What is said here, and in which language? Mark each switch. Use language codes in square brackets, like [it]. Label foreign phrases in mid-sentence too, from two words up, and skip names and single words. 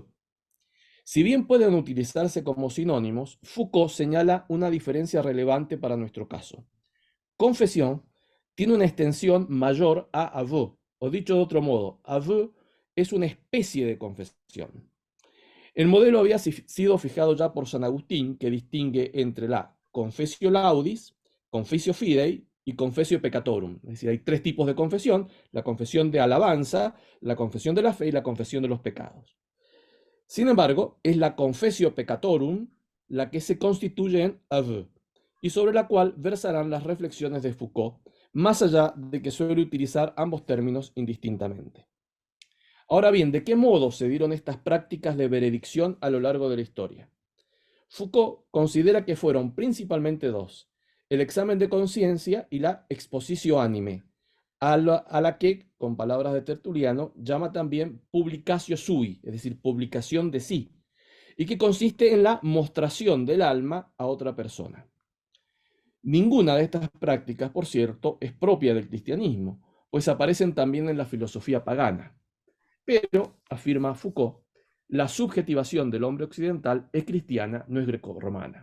[es] Si bien pueden utilizarse como sinónimos, Foucault señala una diferencia relevante para nuestro caso. Confesión tiene una extensión mayor a aveu, o dicho de otro modo, aveu es una especie de confesión. El modelo había sido fijado ya por San Agustín, que distingue entre la [la] confessio laudis, confessio fidei [es] y [la] confessio peccatorum. [es] Es decir, hay tres tipos de confesión: la confesión de alabanza, la confesión de la fe y la confesión de los pecados. Sin embargo, es la [la] confessio peccatorum [es] la que se constituye en aveu, y sobre la cual versarán las reflexiones de Foucault, más allá de que suele utilizar ambos términos indistintamente. Ahora bien, ¿de qué modo se dieron estas prácticas de veredicción a lo largo de la historia? Foucault considera que fueron principalmente dos: el examen de conciencia y la [la] expositio anime, [es] a la que, con palabras de Tertuliano, llama también [la] publicatio sui, [es] es decir, publicación de sí, y que consiste en la mostración del alma a otra persona. Ninguna de estas prácticas, por cierto, es propia del cristianismo, pues aparecen también en la filosofía pagana. Pero, afirma Foucault, la subjetivación del hombre occidental es cristiana, no es grecorromana.